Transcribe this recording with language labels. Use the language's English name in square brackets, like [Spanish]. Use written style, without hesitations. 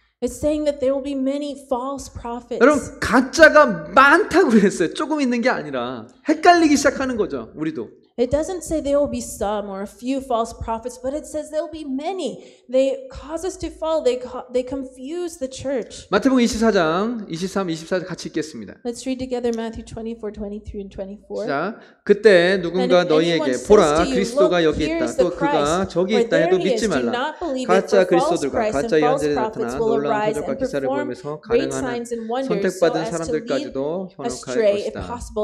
[English] It's saying that there will be many false prophets. [Korean] 여러분 가짜가 많다고 그랬어요. 조금 있는 게 아니라 헷갈리기 시작하는 거죠. 우리도. [English] It doesn't say there will be some or a few false prophets, but it says there will be many. They cause us to fall. They confuse the church. [Korean] 마태복음 24장 23, 24절 같이 읽겠습니다. [English] Let's read together Matthew 24, 23 and 24. [Korean] 자, 그때 누군가 너희에게 보라 그리스도가 여기 있다. 또 그가 저기 있다 해도 믿지 말라. 가짜 그리스도들과 가짜 예언자들이 나타나 놀라운 표적과 기사를 보이면서 가능한 선택받은 사람들까지도 현혹할 것이다.